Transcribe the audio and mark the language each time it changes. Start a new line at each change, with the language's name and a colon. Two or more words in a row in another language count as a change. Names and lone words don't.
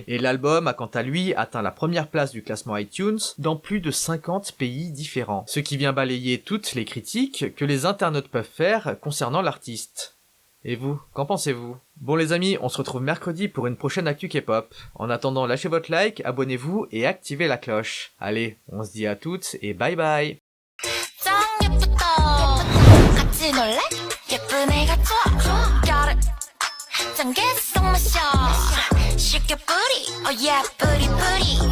French: Et l'album a quant à lui atteint la première place du classement iTunes dans plus de 50 pays différents, ce qui vient balayer toutes les critiques que les internautes peuvent faire concernant l'artiste. Et vous, qu'en pensez-vous? Bon les amis, on se retrouve mercredi pour une prochaine actu K-pop. En attendant, lâchez votre like, abonnez-vous et activez la cloche. Allez, on se dit à toutes et
English: bye bye.
Korean: 같이 놀래? 예쁜 애가 좋아
English: got it
Korean: 짱 개성 마셔 쉽게 뿌리
English: oh yeah
Korean: 뿌리 뿌리